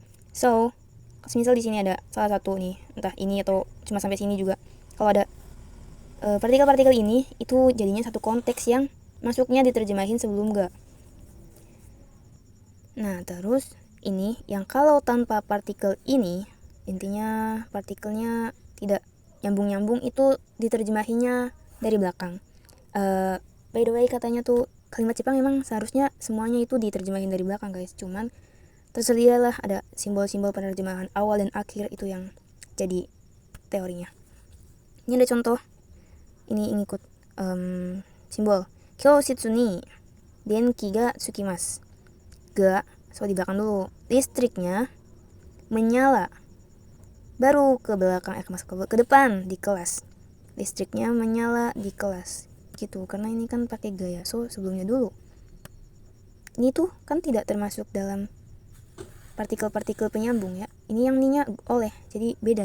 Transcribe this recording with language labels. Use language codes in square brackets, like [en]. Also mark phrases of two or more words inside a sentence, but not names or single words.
[id] So misal di sini ada salah satu nih, entah ini atau cuma sampai sini juga, kalau ada partikel-partikel ini, itu jadinya satu konteks yang masuknya diterjemahin sebelum ga. Nah terus ini yang kalau tanpa partikel ini, intinya partikelnya tidak nyambung-nyambung, itu diterjemahinnya dari belakang. [en] By the way [id] katanya tuh kalimat Jepang memang seharusnya semuanya itu diterjemahin dari belakang guys, cuman tersedialah ada simbol-simbol penerjemahan awal dan akhir, itu yang jadi teorinya. Ini ada contoh, ini ngikut simbol [ja] 教室に電気がつきます. [id] Ga, so di belakang dulu, listriknya menyala, baru ke belakang masuk ke depan di kelas, listriknya menyala di kelas gitu, karena ini kan pakai gaya, so sebelumnya dulu. Ini tuh kan tidak termasuk dalam partikel-partikel penyambung ya, ini yang ninya oleh, jadi beda.